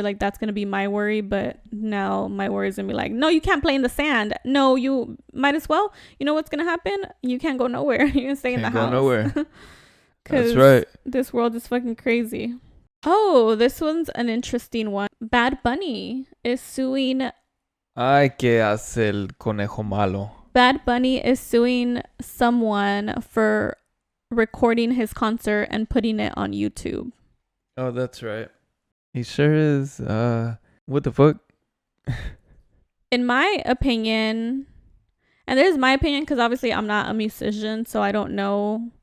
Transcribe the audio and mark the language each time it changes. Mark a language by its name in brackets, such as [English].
[English] Like, that's going to be my worry. But now my worry is going to be like, no, you can't play in the sand. No, you might as well. You know what's going to happen? You can't go nowhere. You're going to stay in the house. Can't go nowhere. That's right. This world is fucking crazy. Oh, this one's an interesting one. Bad Bunny is suing... [Spanish] Ay, que hace el conejo malo. [English] Bad Bunny is suing someone for recording his concert and putting it on YouTube. Oh, that's right. He sure is. What the fuck? In my opinion, and this is my opinion because obviously I'm not a musician, so I don't know.